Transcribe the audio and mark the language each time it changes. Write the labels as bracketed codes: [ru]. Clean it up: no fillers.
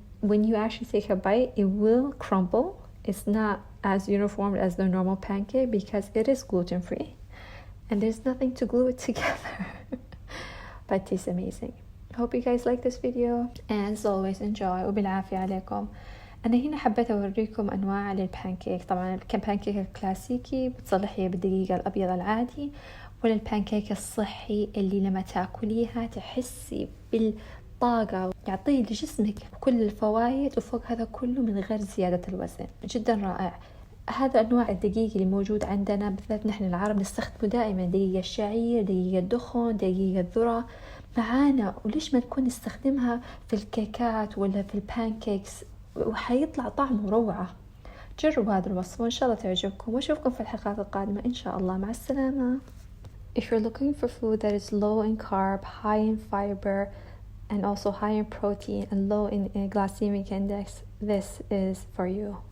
[en] When you actually take a bite, it will crumble. It's not as uniform as the normal pancake because it is gluten-free and there's nothing to glue it together. But it tastes amazing. Hope you guys like this video and as always enjoy [ar] وبالعافية عليكم. أنا هنا حبيت أوريكم أنواع للبانكيك. طبعا البانكيك الكلاسيكي بتصلحيه بالدقيق الأبيض العادي، ولا البانكيك الصحي اللي لما تاكليها تحسي بالطاقة، يعطيه لجسمك كل الفوائد وفوق هذا كله من غير زيادة الوزن. جدا رائع. هذا أنواع الدقيق اللي موجود عندنا بالذات نحن العرب نستخدمه دائما، دقيق الشعير، دقيق الدخن، دقيق الذرة معانا، وليش ما نكون نستخدمها في الكيكات ولا في البانكيكس وحيطلع طعمه روعة. جربوا هذا الوصفة وإن شاء الله تعجبكم وأشوفكم في الحلقات القادمة إن شاء الله. مع السلامة. [en] If you're looking for food that is low in carb, high in fiber and also high in protein and low in glycemic index, this is for you.